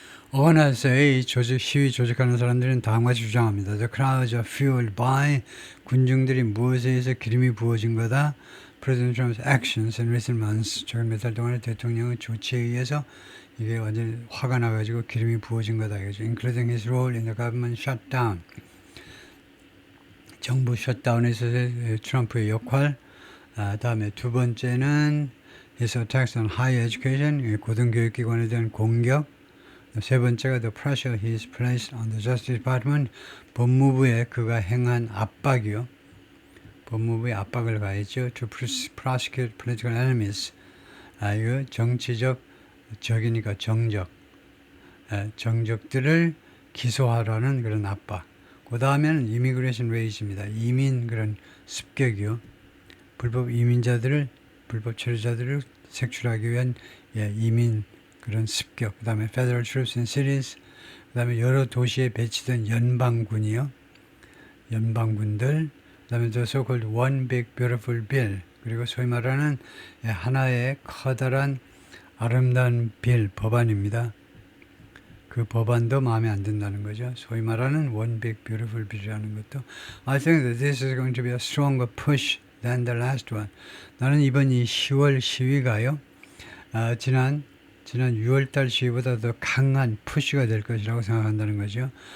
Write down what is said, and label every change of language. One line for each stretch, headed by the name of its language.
Korean: 어원에서의 시위 조직하는 사람들은 다음같이 주장합니다.
English: The crowds are fueled by,
Korean: 군중들이 무엇에 의해서 기름이 부어진 거다.
English: President Trump's actions in recent months,
Korean: 최근 몇 달 동안의 대통령의 조치에 의해서 이게 완전히 화가 나가지고 기름이 부어진 거다 이거죠.
English: Including his role in the government shutdown,
Korean: 정부 셧다운에서의 트럼프의 역할. 다음에 두 번째는
English: his attacks on higher education,
Korean: 고등교육기관에 대한 공격. 세 번째가
English: the pressure he has placed on the Justice Department,
Korean: 법무부에 그가 행한 압박이요. 법무부에 압박을 가했죠.
English: To prosecute political enemies.
Korean: 이거 정치적 적이니까 정적. 정적들을 기소하라는 그런 압박. 그 다음에는 immigration raid입니다. 이민 그런 습격이요. 불법 이민자들을, 불법 체류자들을 색출하기 위한 이민 그런 습격. 그 다음에
English: federal troops in cities.
Korean: 그 다음에 여러 도시에 배치된 연방군이요. 연방군들. 그 다음에
English: the so-called one big beautiful bill.
Korean: 그리고 소위 말하는 하나의 커다란 아름다운 빌, 법안입니다. 그 법안도 마음에 안 든다는 거죠. 소위 말하는
English: one big beautiful bill
Korean: 이라는 것도.
English: I think that this is going to be a stronger push than the last one.
Korean: 나는 이번 이 10월 시위가요. 지난 6월달 시위보다 더 강한 푸시가 될 것이라고 생각한다는 거죠.